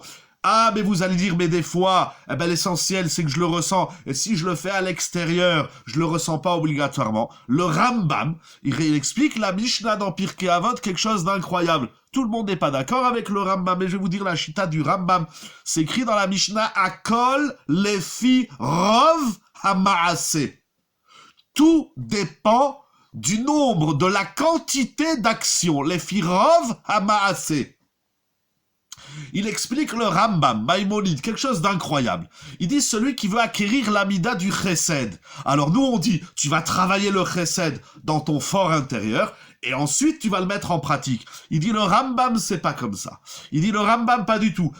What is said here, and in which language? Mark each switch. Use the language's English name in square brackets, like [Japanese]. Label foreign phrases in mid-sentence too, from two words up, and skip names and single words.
[French] Ah, mais vous allez dire, mais des fois, l'essentiel, c'est que je le ressens. Et si je le fais à l'extérieur, je le ressens pas obligatoirement. Le Rambam, il explique la Mishnah dans Pirkei Avot, quelque chose d'incroyable. Tout le monde n'est pas d'accord avec le Rambam, mais je vais vous dire la chita du Rambam. C'est écrit dans la Mishnah, [Hebrew] הכל לפי רוב המעשה. [French] Tout dépend du nombre, de la quantité d'actions. [Hebrew] לפי רוב המעשה. [French] Il explique le Rambam, Maïmonide, quelque chose d'incroyable. Il dit celui qui veut acquérir l'amida du chesed. Alors nous on dit, tu vas travailler le chesed dans ton fort intérieur, et ensuite tu vas le mettre en pratique. Il dit le Rambam c'est pas comme ça. Il dit le Rambam pas du tout.